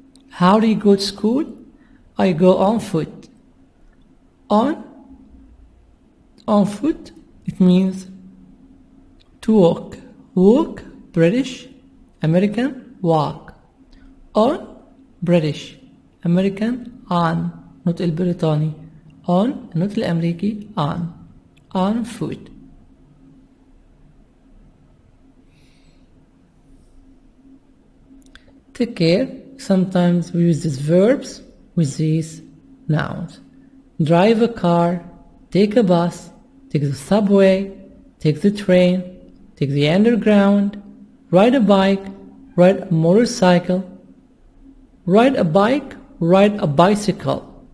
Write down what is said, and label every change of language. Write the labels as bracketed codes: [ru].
[en] How do you go to school? I go on foot. On foot, it means to walk. Walk, British, American, walk. On, British, American, on. [ar] النطق البريطاني on. النطق الأمريكي [en] on foot. Take care. Sometimes we use these verbs with these nouns. Drive a car, take a bus, take the subway, take the train, take the underground, ride a bike, ride a motorcycle, ride a bike, ride a bicycle.